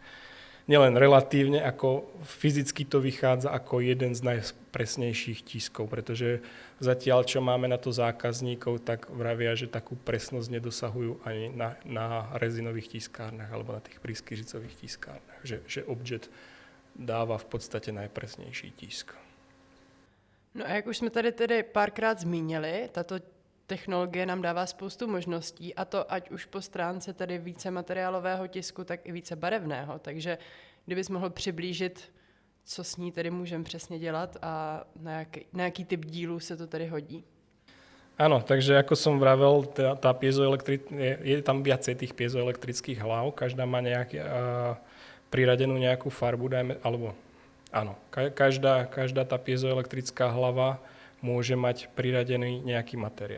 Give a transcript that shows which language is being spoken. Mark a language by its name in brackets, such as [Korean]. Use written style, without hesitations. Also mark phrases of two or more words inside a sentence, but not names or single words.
[Slovak] Nielen relatívne, ako fyzicky to vychádza ako jeden z najpresnejších tiskov, pretože zatiaľ, čo máme na to zákazníkov, tak vravia, že takú presnosť nedosahujú ani na rezinových tiskárnach alebo na tých prískyřicových tiskárnach, že Objet dáva v podstate najpresnejší tisk. [Czech] No a jak už jsme tady párkrát zmínili, tato technologie nám dává spoustu možností, a to ať už po stránce tedy více materiálového tisku, tak i více barevného. Takže kdybys mohl přiblížit, co s ní tedy můžeme přesně dělat a na jaký typ dílů se to tedy hodí. [Slovak] Áno, takže ako som vravel, je tam viacej tých piezoelektrických hlav, každá má priradenú nejakú farbu, áno, každá tá piezoelektrická hlava môže mať priradený nejaký materiál.